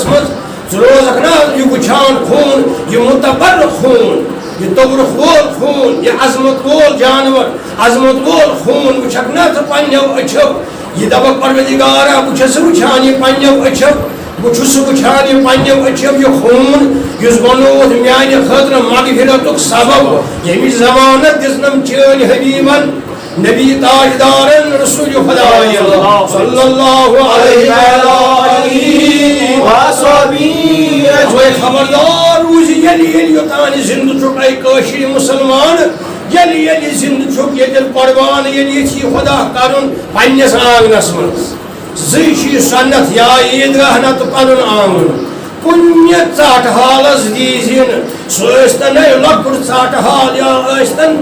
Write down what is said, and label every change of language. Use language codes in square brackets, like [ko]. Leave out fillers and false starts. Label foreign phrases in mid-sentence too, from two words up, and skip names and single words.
[ks] منٛز ژٕ روزکھ نا یہِ وٕچھان خوٗن یہِ مُتبر خوٗن یہِ توبرُک وول خوٗن یہِ عظمت وول جانور عظمت وول خوٗن وٕچھکھ نا ژٕ پننیو أچھو یہِ دپکھ پروردگارا بہٕ چھُس وٕچھان یہِ پننیو أچھو بہٕ چھُس وٕچھان یہِ پننیو أچھو یہِ خوٗن یُس بنووُتھ میانہِ خٲطرٕ مغفرتُک سبب ییٚمِچ ضمانت دِژنم چٲنۍ حبیبن نبی تاجدارن رسول خدا [ar] صلی اللہ علیہ [ks] وسلم خبردار روزِ ییٚلہِ یوٚتانۍ زندٕ چھُکھ اے کٲشِر مُسلمان ییٚلہِ زندٕ چھُکھ ییٚتٮ۪ن قۄربان ییٚلہِ یژھی خدا کرُن پننِس آنگنس منٛز زٕے چھِ یہِ سنت یا عیٖدگاہ نتہٕ پنُن آنگُن کُنہِ ژاٹہٕ حالس دیٖزِ نہٕ سُہ ٲسۍتن لۄکُٹ ژاٹہٕ حال یا ٲسۍتن